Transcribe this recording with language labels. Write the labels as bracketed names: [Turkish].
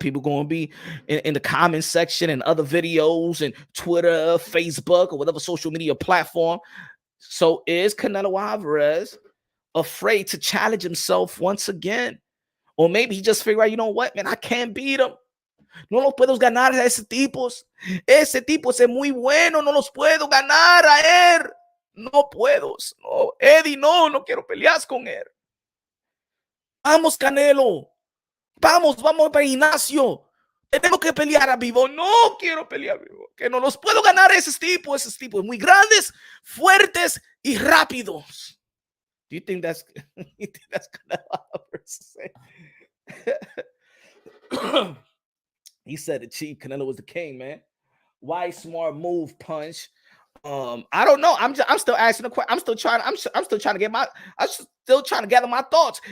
[English] People are going to be in the comment section and other videos and Twitter, Facebook, or whatever social media platform. So is Canelo Alvarez afraid to challenge himself once again? Or maybe he just figured out, you know what, man, I can't beat him. [Spanish] No los puedo ganar a ese tipos. Ese tipo es muy bueno. No los puedo ganar a él. No puedo. No, Eddie, no quiero pelear con él. Vamos, Canelo. Vamos para el gimnasio. Tenemos que pelear a Bivol. No quiero pelear a Bivol. Que no los puedo ganar a esos tipos muy grandes, fuertes y rápidos. [English] Do you think that's Canelo versus? He said the chief Canelo was the king, man. Why smart move punch? I don't know. I'm still asking the question. I'm still trying to gather my thoughts.